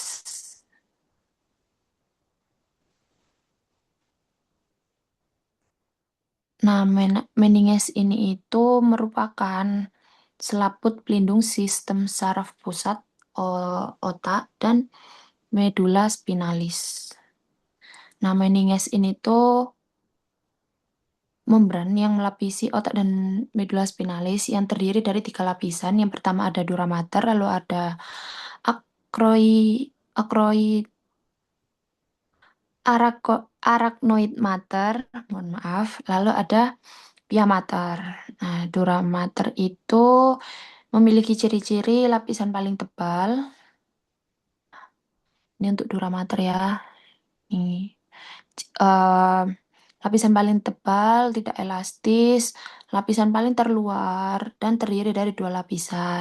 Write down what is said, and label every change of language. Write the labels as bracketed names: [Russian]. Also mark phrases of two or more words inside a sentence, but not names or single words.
[Indonesian] Nah, meninges ini itu merupakan selaput pelindung sistem saraf pusat otak dan medula spinalis. Nah, meninges ini tuh membran yang melapisi otak dan medula spinalis yang terdiri dari 3 lapisan. Yang pertama ada [Latin] dura mater, [Indonesian] lalu ada acroi, acroi, [Latin] arachnoid mater, [Indonesian] mohon maaf, lalu ada [Latin] pia mater. [Indonesian] Nah, [Latin] dura mater [Indonesian] itu memiliki ciri-ciri lapisan paling tebal. Ini untuk [Latin] dura mater [Indonesian] ya. Ini. eh, Lapisan paling tebal, tidak elastis, lapisan paling terluar, dan terdiri dari 2 lapisan.